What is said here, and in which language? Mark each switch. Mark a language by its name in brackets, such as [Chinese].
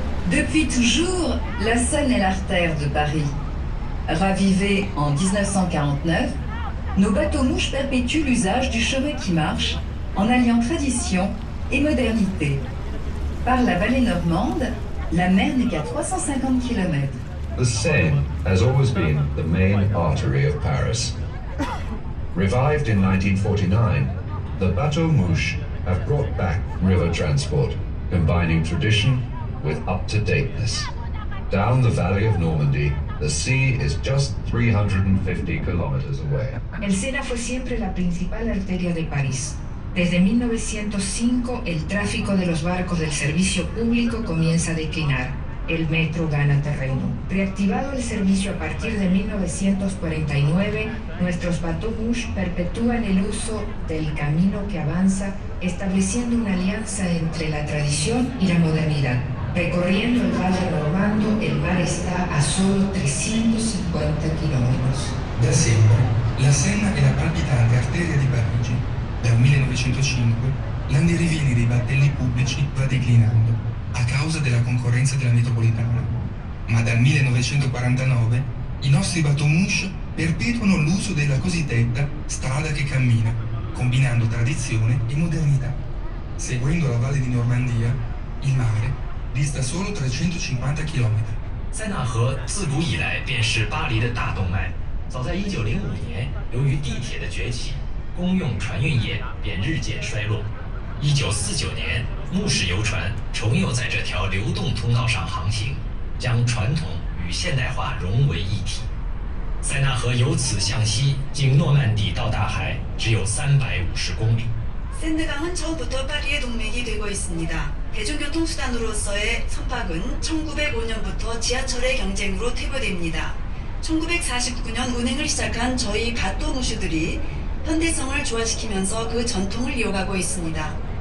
[French] Depuis toujours, la Seine est l'artère de Paris. Ravivée en 1949, nos bateaux-mouches perpétuent l'usage du chemin qui marche en alliant tradition et modernité. Par la vallée normande, la mer n'est qu'à 350 km. [English] The Seine has always been the main artery of Paris. Revived in 1949, the bateaux-mouches have brought back river transport, combining tradition with up-to-dateness. Down the valley of Normandy, the sea is just 350 kilometers away. [Spanish] El Sena fue siempre la principal arteria de París. Desde 1905, el tráfico de los barcos del servicio público comienza a declinar. El metro gana terreno. Reactivado el servicio a partir de 1949, nuestros bateaux-mouches perpetúan el uso del camino que avanza, estableciendo una alianza entre la tradición y la modernidad. Recorriendo el valle normando, el mar está a solo 350 kilómetros. [Italian] Da sempre, la Senna è la palpitante arteria di Parigi. Dal 1905 l'andirivieni dei battelli pubblici va declinando a causa della concorrenza della metropolitana, ma dal 1949 i nostri bateaux-mouches perpetuano l'uso della cosiddetta strada che cammina, combinando tradizione e modernità. Seguendo la valle di Normandia, il mare dista solo 350 km. [Chinese] 塞纳河自古以来便是巴黎的大动脉。早在1905年，由于地铁的崛起，公用船运业便日渐衰落。 1949年，木氏游船重又在这条流动通道上航行，将传统与现代化融为一体。塞纳河由此向西经诺曼底到大海只有350公里。 [Korean] 샌드강은 처음부터 파리의 동맥이 되고 있습니다. 대중교통수단으로서의 선박은 1905년부터 지하철의 경쟁으로 퇴보됩니다. 1949년 운행을 시작한 저희 바또무슈들이 현대성을 조화시키면서 그 전통을 이어가고 있습니다.